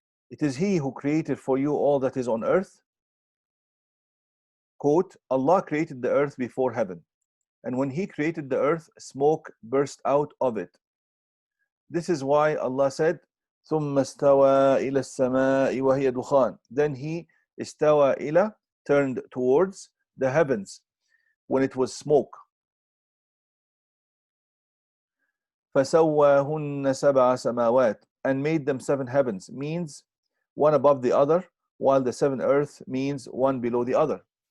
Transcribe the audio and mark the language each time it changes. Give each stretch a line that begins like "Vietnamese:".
English: It is He who created for you all that is on earth. Quote, Allah created the earth before heaven, and when He created the earth, smoke burst out of it. This is why Allah said,
Arabic: ثم استوى إلى السماء وهي دخان.
English: Then he استوى إلى, turned towards the heavens when it was smoke.
Arabic: فسواهن سبع سماوات,
English: and made them 7 heavens, means one above the other, while the 7 earth means one below the other.